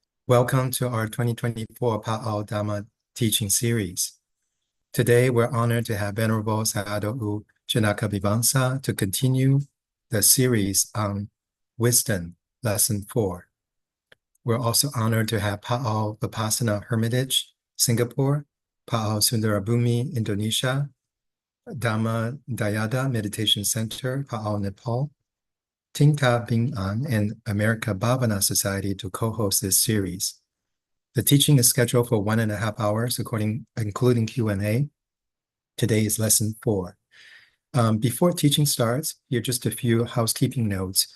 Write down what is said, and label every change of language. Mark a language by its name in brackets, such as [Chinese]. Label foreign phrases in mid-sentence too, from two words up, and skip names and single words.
[English] Welcome to our 2024 Pa'ao Dhamma teaching series. Today, we're honored to have Venerable Sayadaw Janakābhivaṃsa to continue the series on Wisdom, Lesson 4. We're also honored to have Pa'ao Vipassana Hermitage, Singapore, Pa'ao Sundarabhumi, Indonesia, Dhamma Dayada Meditation Center, Pa'ao, Nepal, Tingta Bing'an, and America Bhavana Society to co-host this series. The teaching is scheduled for 1.5 hours, including Q&A. Today is lesson 4. Before teaching starts, here are just a few housekeeping notes.